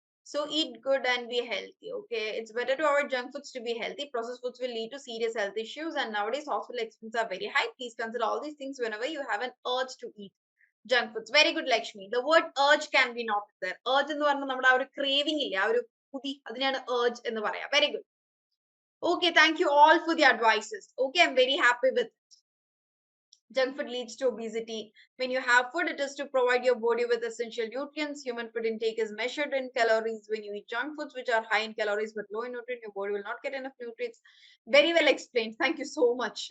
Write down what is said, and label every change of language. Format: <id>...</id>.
<en>So eat good and be healthy. Okay, it's better to avoid junk foods to be healthy. Processed foods will lead to serious health issues, and nowadays hospital expenses are very high. Please consider all these things whenever you have an urge to eat junk foods. Very good, Lakshmi. The word urge can be noted there.</en> <ml>Urge എന്ന് പറഞ്ഞാൽ നമ്മുടെ ആ ഒരു craving ഇല്ല, ആ ഒരു പുതി, അതിനാണ് urge എന്ന് പറയാം.</ml> <en>Very good. Okay, thank you all for the advices. Okay, I'm very happy with it. Junk food leads to obesity. When you have food, it is to provide your body with essential nutrients. Human food intake is measured in calories. When you eat junk foods, which are high in calories but low in nutrients, your body will not get enough nutrients. Very well explained. Thank you so much.</en>